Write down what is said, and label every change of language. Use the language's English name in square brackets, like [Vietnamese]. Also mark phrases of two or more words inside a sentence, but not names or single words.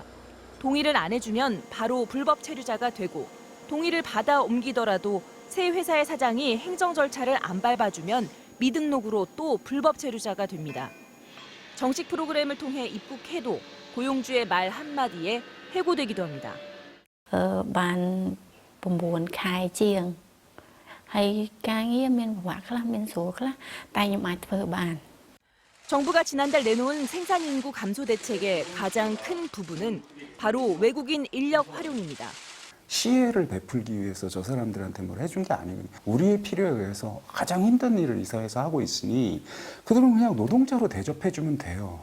[Korean] 동의를 안 해주면 바로 불법 체류자가 되고 동의를 받아 옮기더라도 새 회사의 사장이 행정 절차를 안 밟아주면 미등록으로 또 불법 체류자가 됩니다. 정식 프로그램을 통해 입국해도 고용주의 말 한마디에 해고되기도 합니다. [Khmer] បាន 9 ខែ ជាង ហើយការងារមានពិបាកខ្លះមានស្រួលខ្លះតែខ្ញុំអាចធ្វើបាន [Korean] 정부가 지난달 내놓은 생산 인구 감소 대책의 가장 큰 부분은 바로 외국인 인력 활용입니다. 시혜를 베풀기 위해서 저 사람들한테 뭘 해준 게 아니거든요. 우리의 필요에 의해서 가장 힘든 일을 이 사회에서 하고 있으니 그들은 그냥 노동자로 대접해주면 돼요.